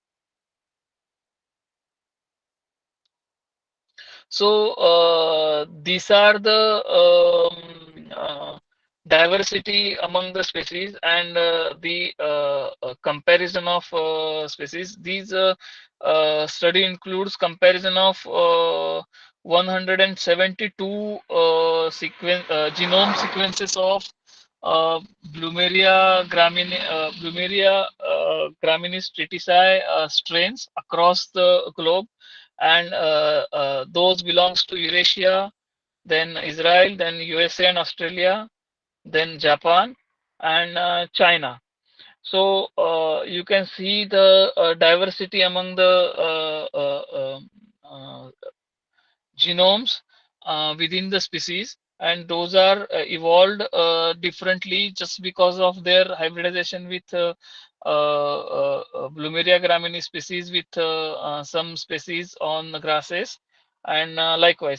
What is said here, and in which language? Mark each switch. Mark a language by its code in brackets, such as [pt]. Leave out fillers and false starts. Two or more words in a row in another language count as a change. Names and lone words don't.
[en] So these are the diversity among the species and the comparison of species. These study includes comparison of 172 genome sequences of uh, Plumeria graminis tritisae strains across the globe, and those belongs to Eurasia, then Israel, then USA and Australia, then Japan, and China. So you can see the diversity among the genomes within the species, and those are evolved differently just because of their hybridization with Plumeria graminis species with some species on the grasses, and likewise.